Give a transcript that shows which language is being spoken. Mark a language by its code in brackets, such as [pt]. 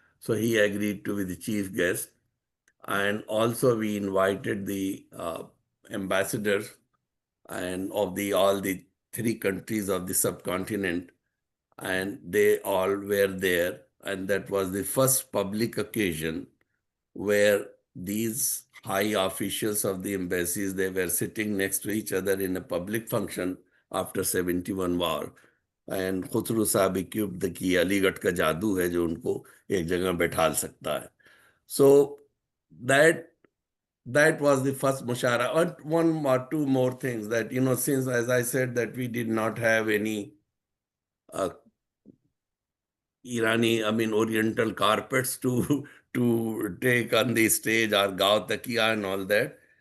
[en] So he agreed to be the chief guest. And also we invited the ambassadors and of the all the 3 countries of the subcontinent, and they all were there. And that was the first public occasion where these high officials of the embassies, they were sitting next to each other in a public function after 71 war. And [hi] Khusru साहब [en] equipped the [hi] कि अलीगढ़ का जादू है जो उनको एक जगह बैठा सकता है. [en] So that was the first mushara. And one or two more things that, since, as I said, that we did not have any uh, Oriental carpets to take on the stage, or Gao Takiya and all that.